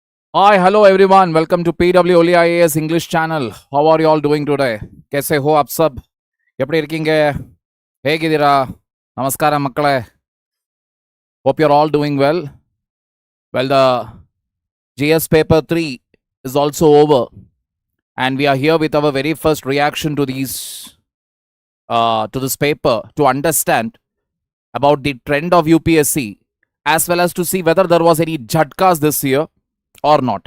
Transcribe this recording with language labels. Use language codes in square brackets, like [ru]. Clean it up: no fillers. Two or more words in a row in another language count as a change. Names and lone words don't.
[en] Hi, hello everyone. Welcome to PW OnlyIAS English channel. How are you all doing today? [hi] कैसे हो आप सब? [ta] எப்படி இருக்கீங்க? ಹೇಗಿದ್ದೀರಾ? [kn] ನಮಸ್ಕಾರ ಮಕ್ಕಳೇ. [en] Hope you're all doing well. Well, the GS paper 3 is also over, and we are here with our very first reaction to this paper to understand about the trend of UPSC, as well as to see whether there was any jhatkas this year or not.